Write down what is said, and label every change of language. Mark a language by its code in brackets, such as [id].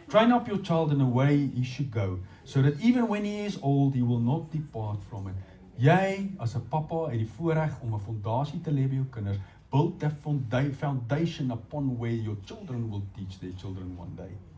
[en] Train up your child in the way he should go, so that even when he is old, he will not depart from it. [af] Jy, as 'n pappa, het die voorreg om 'n fondasie te lê by jou kinders. [en] Build that foundation upon where your children will teach their children one day.